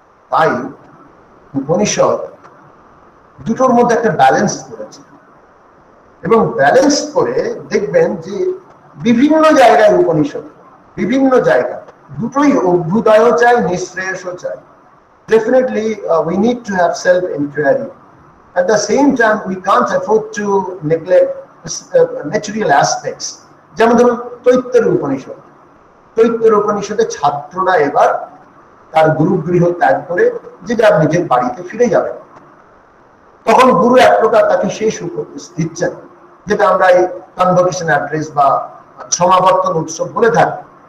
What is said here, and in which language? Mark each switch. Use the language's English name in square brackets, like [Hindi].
[Bangla] তাই উপনিষদ দুটোর মধ্যে একটা ব্যালেন্স করেছে, এবং ব্যালেন্স করে দেখবেন যে বিভিন্ন জায়গায় উপনিষদ, বিভিন্ন জায়গা দুটোই অভ্যুদয়ও চাই, নিঃশ্রেয়সও চাই। [English] Definitely we need to have self-inquiry. At the same time, we can't afford to neglect material aspects. [Bangla] যেমন ধরুন তৈত্তর উপনিষদ, তৈত্তর উপনিষদের ছাত্ররা এবার তার গুরুগৃহ ত্যাগ করে যে যার নিজের বাড়িতে ফিরে যাবে। তখন গুরু এক প্রকার তাকে শেষ উপদেশ দিচ্ছেন, যেটা আমরা এই কনভোকেশন অ্যাড্রেস বা সমাবর্তন উৎসব বলে থাকি।